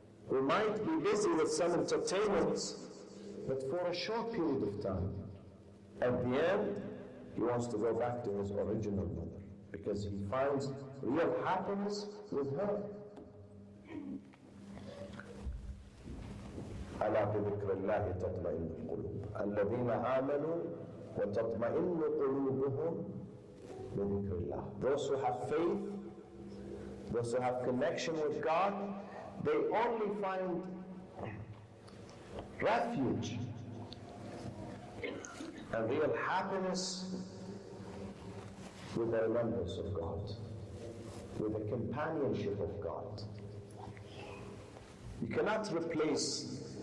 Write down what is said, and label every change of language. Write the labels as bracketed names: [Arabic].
[English] We might be busy with some entertainments, but for a short period of time. At the end, he wants to go back to his original mother, because he finds real happiness with her. [Arabic] ألا بذكر الله تطمئن القلوب الذين آمنوا وتطمئن قلوبهم بذكر الله. [English] Those who have faith, those who have connection with God, they only find refuge and real happiness with the remembrance of God, with the companionship of God. You cannot replace